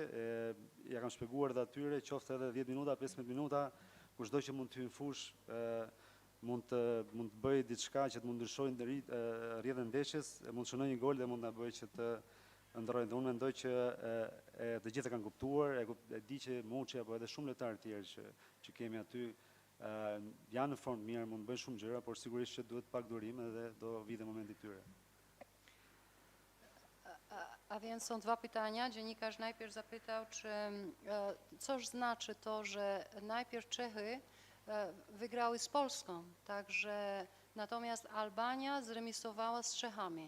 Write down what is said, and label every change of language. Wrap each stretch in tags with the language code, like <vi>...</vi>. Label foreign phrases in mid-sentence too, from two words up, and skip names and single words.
<sq>Ja kam shpjeguar dhe atyre, qoftë edhe 10 minuta, 15 minuta, kushdo që mund të hyjë në fushë, mund të bëjë diçka që të mund ndryshojë rrjedhën e ndeshjes, mund të shënojë një gol dhe mund ta bëjë që të ndrojnë. Dhe unë mendoj që të gjithë e kanë kuptuar, e di që Muçi apo edhe shumë lojtarë të tjerë që kemi aty janë në formë mirë, mund të bëjnë shumë gjëra, por sigurisht që duhet pak durim dhe do vijë momenti i tyre.</sq> <pl>A więc są dwa pytania. Dziennikarz najpierw zapytał, co znaczy to, że najpierw Czechy wygrały z Polską, natomiast Albania zremisowała z Czechami.</pl>